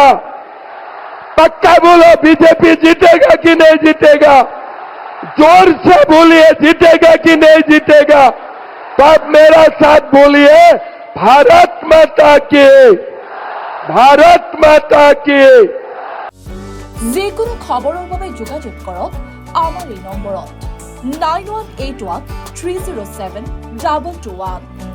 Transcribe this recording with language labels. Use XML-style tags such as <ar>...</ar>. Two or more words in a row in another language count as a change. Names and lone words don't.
<hi>पक्का बोलो, बीजेपी जीतेगा कि नहीं जीतेगा? जोर से बोलिए, जीतेगा कि नहीं जीतेगा? तब मेरा साथ बोलिए, भारत माता की, भारत माता की।</hi> <as>যিকোনো খবৰৰ বাবে যোগাযোগ কৰক আমাৰ এই নম্বৰত 9181 307 2221।</as>